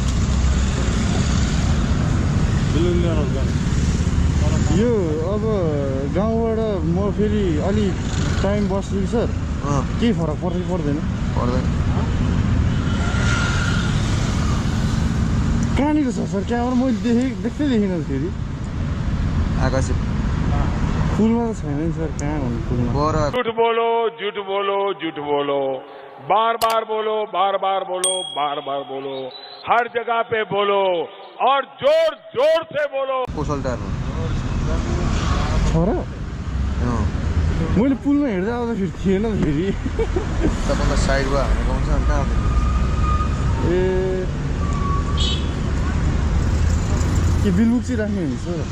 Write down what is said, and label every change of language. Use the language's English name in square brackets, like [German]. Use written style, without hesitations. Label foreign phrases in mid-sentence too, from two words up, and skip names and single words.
[Nepali] यो अब गाउँबाट म फेरि अलि टाइम बस्छु कि सर केही फरक पर्छ कि पर्दैन पर्दैन कहाँनिर छ सर क्यामेरा मैले देख्दै देखिनँ फेरि आकाशे पुलमा त छैन नि सर कहाँ भन्नु पुलमा [Hindi] झूठ बोलो झूठ बोलो झूठ बोलो बार बार बोलो बार बार बोलो बार बार बोलो हर जगह पे बोलो और जोर जोर से बोलो [Nepali] कोसल टारमा छ र मैले पुलमा हेर्दै आउँदाखेरि थिएन फेरि तपाईँको साइडमा हाम्रो गाउँ छ अनि कहाँ आउँदैन ए के बिलबुक चाहिँ राख्ने हुन्छ